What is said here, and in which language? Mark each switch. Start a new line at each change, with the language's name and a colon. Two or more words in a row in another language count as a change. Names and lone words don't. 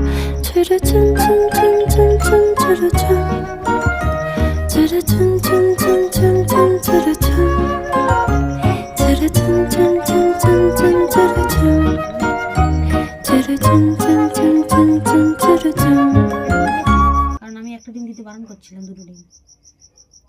Bangla: チュルチュンチュンチュンチュンチュンチュルチュン、チュルチュンチュンチュンチュンチュンチュルチュン、チュルチュンチュンチュンチュンチュンチュルチュン、チュルチュンチュンチュンチュンチュンチュルチュン। কারণ আমি একটা ডিম দিতে বারণ করছিলাম, দুটো ডিম।